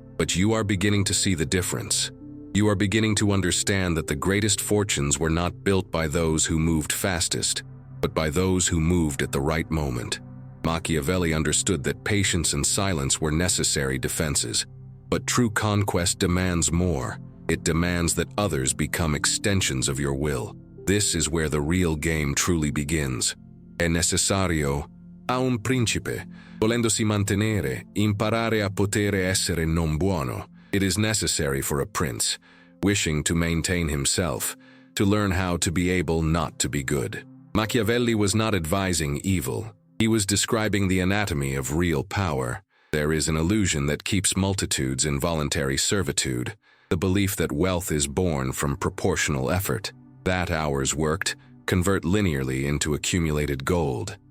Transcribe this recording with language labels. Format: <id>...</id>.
<en>But you are beginning to see the difference. You are beginning to understand that the greatest fortunes were not built by those who moved fastest, but by those who moved at the right moment. Machiavelli understood that patience and silence were necessary defenses. But true conquest demands more. It demands that others become extensions of your will. This is where the real game truly begins.</en> <it>È necessario a un principe, volendosi mantenere, imparare a potere essere non buono.</it> <en>It is necessary for a prince, wishing to maintain himself, to learn how to be able not to be good. Machiavelli was not advising evil. He was describing the anatomy of real power. There is an illusion that keeps multitudes in voluntary servitude, the belief that wealth is born from proportional effort, that hours worked convert linearly into accumulated gold.</en>